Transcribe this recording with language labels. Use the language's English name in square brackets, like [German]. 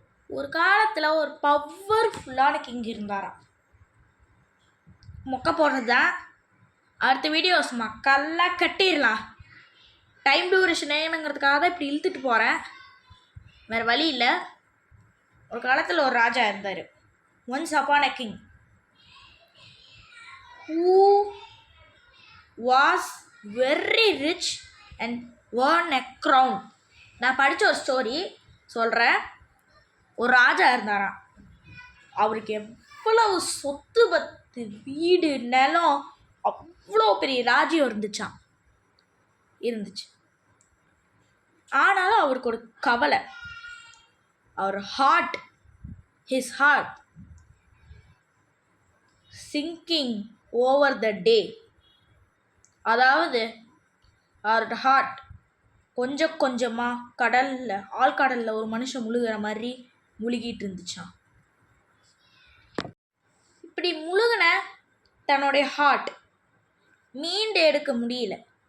[Tamil] ஒரு காலத்தில் ஒரு பவர்ஃபுல்லான கிங் இருந்தாராம். மொக்க போடுறது தான், அடுத்த வீடியோஸ் மக்கள்லாம் கட்டிடலாம். டைம் டியூரேஷன் ஏனுங்கிறதுக்காக தான் இப்படி இழுத்துட்டு போகிறேன், வேறு வழி இல்லை. ஒரு காலத்தில் ஒரு ராஜா இருந்தார். [English] Once upon a king who was very rich and won a crown. [Tamil] நான் படித்த ஒரு ஸ்டோரி சொல்கிறேன். ஒரு ராஜா இருந்தாராம், அவருக்கு எவ்வளவு சொத்து பத்து வீடு நிலம் அவ்வளோ பெரிய ராஜ்யம் இருந்துச்சு. ஆனாலும் அவருக்கு ஒரு கவலை. அவர் [English] his heart sinking over the day. [Tamil] அதாவது அவரோட ஹார்ட் கொஞ்சம் கொஞ்சமாக ஆழ்கடலில் ஒரு மனுஷன் முழுகிற மாதிரி முழுகிட்டு இருந்துச்சான். இப்படி முழுகின தன்னுடைய ஹார்ட் மீண்டு எடுக்க முடியல.